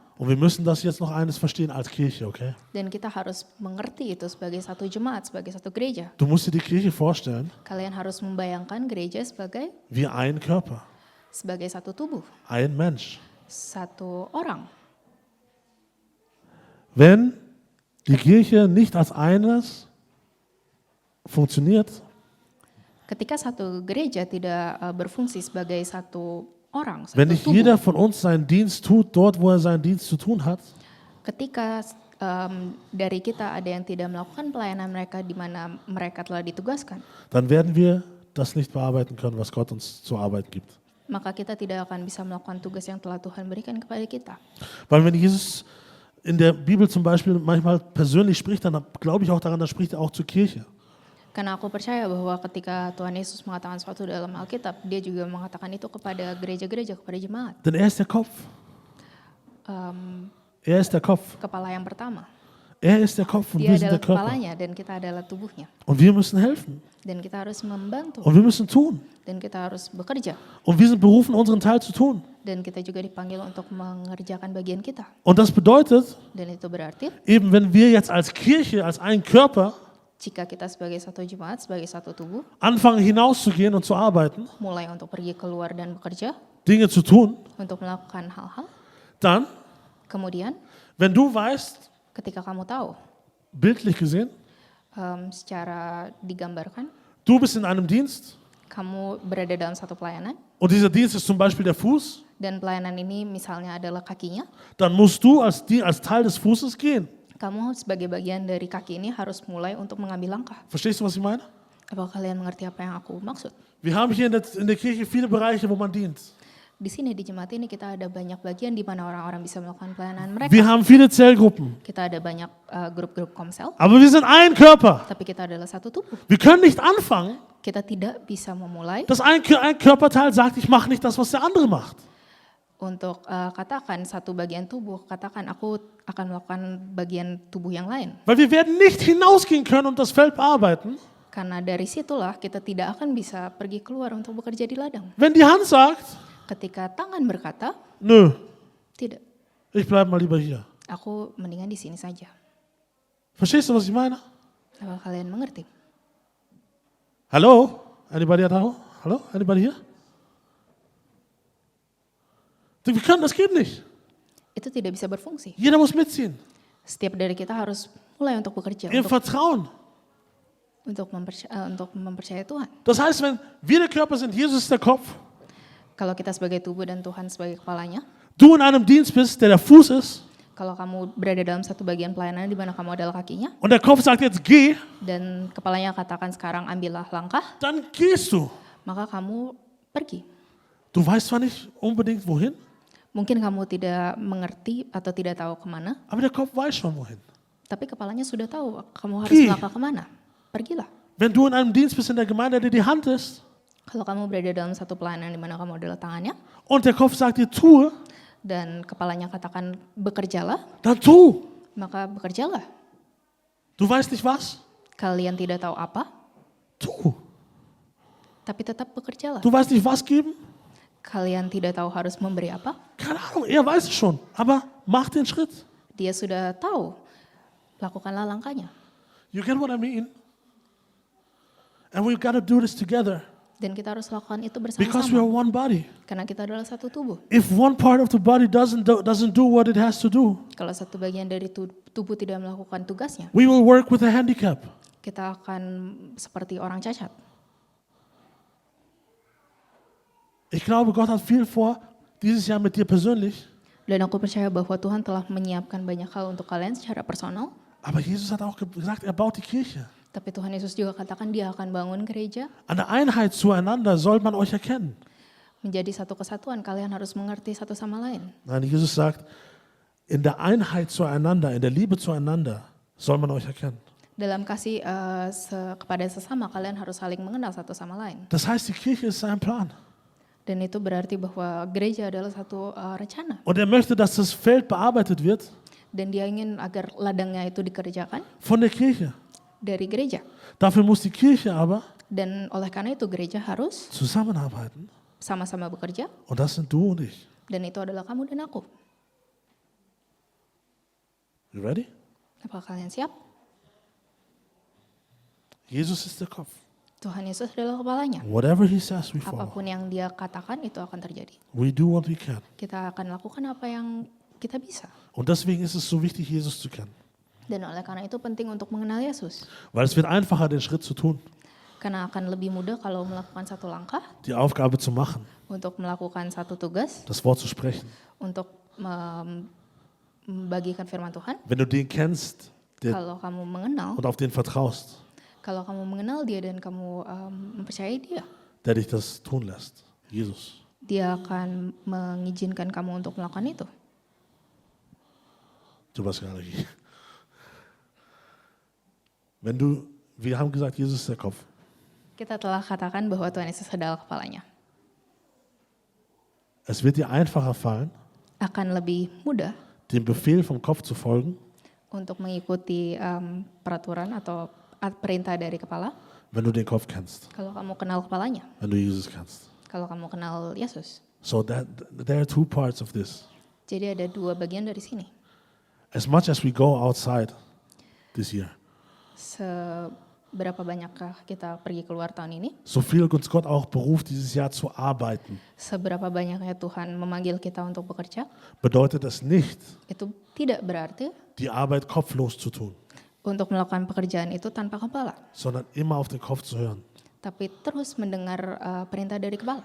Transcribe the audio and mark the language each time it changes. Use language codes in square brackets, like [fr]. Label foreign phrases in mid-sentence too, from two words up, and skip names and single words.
[de] Und wir müssen das jetzt noch eines verstehen als Kirche, okay? [id] Dan kita harus mengerti itu sebagai satu jemaat, sebagai satu gereja. [de] Du musst dir die Kirche vorstellen [id] Kalian harus membayangkan gereja sebagai [de] wie ein Körper, [id] satu tubuh, [de] ein Mensch. [id] satu orang. [de] Wenn die Kirche nicht als eines funktioniert, [id] Ketika satu gereja tidak berfungsi sebagai satu orang, [de] wenn [id] satu [de] nicht [id] tubuh, [de] jeder von uns seinen Dienst tut, dort wo er seinen Dienst zu tun hat, [id] ketika dari kita ada yang tidak melakukan pelayanan mereka di mana mereka telah ditugaskan, [de] dann werden wir das nicht bearbeiten können, was Gott uns zur Arbeit gibt. [id] maka kita tidak akan bisa melakukan tugas yang telah Tuhan berikan kepada kita. [de] Weil wenn Jesus in der Bibel zum Beispiel manchmal persönlich spricht, dann glaube ich auch daran, dann spricht er auch zur Kirche. [id] Karena aku percaya bahwa ketika Tuhan Yesus mengatakan sesuatu dalam Alkitab, dia juga mengatakan itu kepada gereja-gereja, kepada jemaat. [de] Denn er ist der Kopf. Er ist der Kopf. [id] Kepala yang pertama. [de] Er ist der Kopf und [id] Dia [de] wir sind [id] adalah [de] der Körper. [id] kepalanya dan kita adalah tubuhnya. [de] Und wir müssen helfen. [id] Dan kita harus membantu. [de] Und wir müssen tun. [id] Dan kita harus bekerja. [de] Und wir sind berufen, unseren Teil zu tun. [id] Dan kita juga dipanggil untuk mengerjakan bagian kita. [de] Und das bedeutet, [id] Dan itu berarti [de] eben wenn wir jetzt als Kirche, als ein Körper [id] jika kita sebagai satu jemaat, sebagai satu tubuh, [de] anfangen hinauszugehen und zu arbeiten, [id] mulai untuk pergi keluar dan bekerja, [de] Dinge zu tun, [id] untuk melakukan hal-hal, [de] dann, [id] kemudian [de] wenn du weißt, [id] ketika kamu tahu, [de] bildlich gesehen, [id] secara digambarkan, [de] du bist in einem Dienst [id] kamu berada dalam satu pelayanan, [de] und dieser Dienst ist zum Beispiel der Fuß, [id] dan pelayanan ini misalnya adalah kakinya, [de] dann musst du als Teil des Fußes gehen. [id] kamu sebagai bagian dari kaki ini harus mulai untuk mengambil langkah. [de] Verstehst du, was ich meine? [id] Apakah kalian mengerti apa yang aku maksud? [de] Wir haben hier in der Kirche viele Bereiche, wo man dient. [id] Di sini di jemaat ini kita ada banyak bagian di mana orang-orang bisa melakukan pelayanan mereka. [de] Wir haben viele Zellgruppen. [id] Kita ada banyak grup-grup komsel, [de] Aber wir sind ein Körper. [id] tapi kita adalah satu tubuh. [de] Wir können nicht anfangen, [id] Kita tidak bisa memulai [de] dass ein Körperteil sagt, ich mache nicht das, was der andere macht. [id] untuk katakan satu bagian tubuh, katakan aku akan melakukan bagian tubuh yang lain. [de] Weil wir werden nicht hinausgehen können und das Feld bearbeiten, [id] Karena dari situlah kita tidak akan bisa pergi keluar untuk bekerja di ladang. [de] wenn die Hand sagt, [id] Ketika tangan berkata, [de] nö, [id] tidak, [de] ich bleib mal lieber hier. [id] aku mendingan di sini saja. [de] Verstehst du, was ich meine? [id] Apakah kalian mengerti? [de] Hallo? [en] Anybody at home? Hallo? Anybody here? [de] Wir können, das geht nicht. [id] Itu tidak bisa berfungsi. [de] Jeder muss mitziehen. [id] Setiap dari kita harus mulai untuk bekerja, [de] Im Vertrauen. [id] untuk mempercayai Tuhan. [de] Das heißt, wenn wir der Körper sind, Jesus ist der Kopf, [id] Kalau kita sebagai tubuh dan Tuhan sebagai kepalanya, [de] du in einem Dienst bist, der Fuß ist, [id] kalau kamu berada dalam satu bagian pelayanan di mana kamu adalah kakinya, [de] und der Kopf sagt jetzt, geh, [id] dan kepalanya katakan sekarang ambillah langkah, [de] dann gehst du. [id] maka kamu pergi. [de] Du weißt zwar nicht unbedingt wohin, [id] Mungkin kamu tidak mengerti atau tidak tahu kemana, [de] aber der Kopf weiß schon wohin. [id] tapi kepalanya sudah tahu kamu harus Pergi. melangkah kemana. Pergilah. [de] Wenn du in einem Dienst bist in der Gemeinde, der die Hand ist, [id] Kalau kamu berada dalam satu pelayanan di mana kamu adalah tangannya, [de] und der Kopf sagt dir, tue, [id] dan kepalanya katakan bekerjalah, [de] dann tu. [id] maka bekerjalah. [de] Du weißt nicht was? [id] Kalian tidak tahu apa, [de] Tu. [id] tapi tetap bekerjalah. [de] Du weißt nicht was geben? [id] Kalian tidak tahu harus memberi apa, [de] Keine Ahnung, er weiß es schon, aber mach den Schritt. [id] dia sudah tahu. Lakukanlah langkahnya. [en] You get what I mean? And we've got to do this together [id] Dan kita harus lakukan itu [en] because we are [id] bersama-sama. [en] one body. [id] Karena kita adalah satu tubuh. [en] If one part of the body doesn't do what it has to do, [id] Kalau satu bagian dari tubuh tidak melakukan tugasnya, [en] we will work with a handicap. [id] kita akan seperti orang cacat. [de] Ich glaube, Gott hat viel vor, dieses Jahr mit dir persönlich. [id] Dan aku percaya bahwa Tuhan telah menyiapkan banyak hal untuk kalian secara personal. [de] Aber Jesus hat auch gesagt, er baut die Kirche. [id] Tapi Tuhan Yesus juga katakan dia akan bangun gereja. [de] An der Einheit zueinander soll man euch erkennen. [id] Menjadi satu kesatuan, kalian harus mengerti satu sama lain. [de] Nein, Jesus sagt, in der Einheit zueinander, in der Liebe zueinander soll man euch erkennen. [id] Dalam kasih kepada sesama, kalian harus saling mengenal satu sama lain. [de] Das heißt, die Kirche ist sein Plan. [id] Dan itu berarti bahwa gereja adalah satu rencana. [de] Und er möchte, dass das Feld bearbeitet wird [id] Dan dia ingin agar ladangnya itu dikerjakan [de] von der Kirche. [id] dari gereja. [de] Dafür muss die Kirche aber [id] Dan oleh karena itu gereja harus [de] zusammenarbeiten. [id] sama-sama bekerja. [de] Und das sind du und ich. [id] Dan itu adalah kamu dan aku. [en] You ready? [id] Apakah kalian siap? [de] Jesus ist der Kopf. [id] Tuhan Yesus adalah kepalanya. [en] Whatever he says, we follow. [id] Apapun yang dia katakan itu akan terjadi. [en] We do what we can. [id] Kita akan lakukan apa yang kita bisa. [de] Und deswegen ist es so wichtig, Jesus zu kennen. [id] Dan oleh karena itu penting untuk mengenal Yesus. [de] Weil es wird einfacher, den Schritt zu tun, [id] Karena akan lebih mudah kalau melakukan satu langkah, [de] die Aufgabe zu machen, [id] untuk melakukan satu tugas, [de] das Wort zu sprechen. [id] untuk membagikan firman Tuhan. [de] Wenn du den kennst [id] Kalau kamu mengenal, [de] und auf den vertraust, [id] kalau kamu mengenal dia dan kamu mempercayai dia, [de] der dich das tun lässt. Jesus. [id] dia akan mengizinkan kamu untuk melakukan itu. Coba sekali lagi. [de] Wir haben gesagt, Jesus ist der Kopf. [id] Kita telah katakan bahwa Tuhan Yesus adalah kepalanya. [de] Es wird dir einfacher fallen, [id] Akan lebih mudah [de] dem Befehl vom Kopf zu folgen, [id] untuk mengikuti peraturan atau perintah dari kepala [de] wenn du den Kopf kennst, [id] kalau kamu kenal kepalanya, [de] wenn du Jesus kennst. [id] kalau kamu kenal Yesus. [en] So there are two parts of this. [id] Jadi ada dua bagian dari sini. [en] As much as we go outside this year, [id] Seberapa banyakkah kita pergi keluar tahun ini? [de] so viel uns Gott auch beruft, dieses Jahr zu arbeiten, [id] Seberapa banyaknya Tuhan memanggil kita untuk bekerja? [de] bedeutet es nicht, [id] Itu tidak berarti [de] die Arbeit kopflos zu tun, [id] untuk melakukan pekerjaan itu tanpa kepala, [de] sondern immer auf den Kopf zu hören. [id] tapi terus mendengar perintah dari kepala.